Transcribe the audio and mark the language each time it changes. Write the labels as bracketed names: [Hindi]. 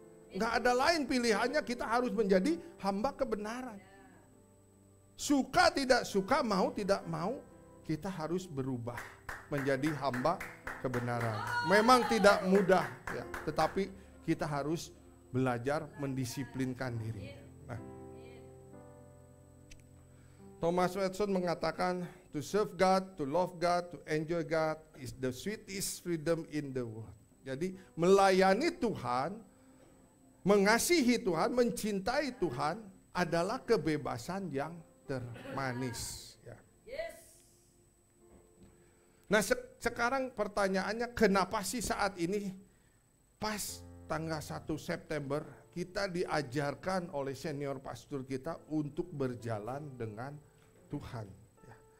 [Indonesian] Nggak ada lain pilihannya, kita harus menjadi hamba kebenaran. Suka tidak suka, mau tidak mau, kita harus berubah menjadi hamba kebenaran. Memang tidak mudah ya, tetapi kita harus belajar mendisiplinkan diri. Nah, Thomas Watson mengatakan, [English] to serve God, to love God, to enjoy God is the sweetest freedom in the world. [Indonesian] Jadi melayani Tuhan, mengasihi Tuhan, mencintai Tuhan adalah kebebasan yang termanis. Ya. Nah sekarang pertanyaannya, kenapa sih saat ini pas tanggal 1 September kita diajarkan oleh senior pastor kita untuk berjalan dengan Tuhan. Ya.